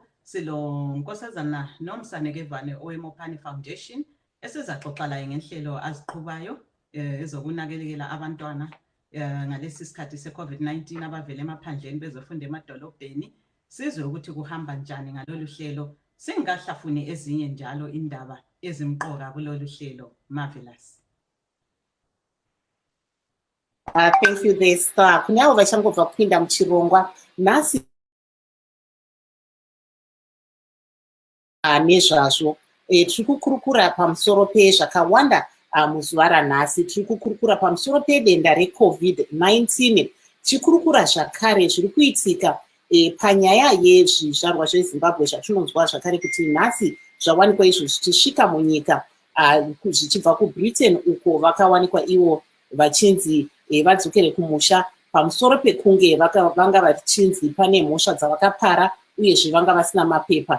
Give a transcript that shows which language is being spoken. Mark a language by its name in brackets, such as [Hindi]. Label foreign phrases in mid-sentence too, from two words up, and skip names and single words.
[North Ndebele] Silo Nkosazana Nomsaneke Vane oweMopani Foundation esizaxoxa laye ngenhlelo aziqhubayo ezokunakekela abantwana ngalesi sikhathi se-COVID-19 abavele emaphandleni bezofunda emadolobheni. Sizwe ukuthi kuhamba njani ngalolu hlelo, singahlafuni ezinye njalo indaba ezimqoka kulolu hlelo. Marvelous. [English] Thank you there, Star. [Shona] Kunawo vachangobva kupinda muchirongwa nhasi nezvazvo tiri kukurukura pamusoro pezvakawanda muzuva ranhasi. Tiri kukurukura pamusoro pedenda reCOVID-19. Tichikurukura zvakare zviri kuitika panyaya yezvizvarwa zveZimbabwe zvatinonzwa zvakare kuti nhasi zvawanikwa izvo zvichisvika munyika zvichibva kuBritain uko vakawanikwa ivo vachinzi vadzokere kumusha pamusoro pekunge vanga vachinzi pane mhosva dzavakapara uyezve vanga vasina mapepa.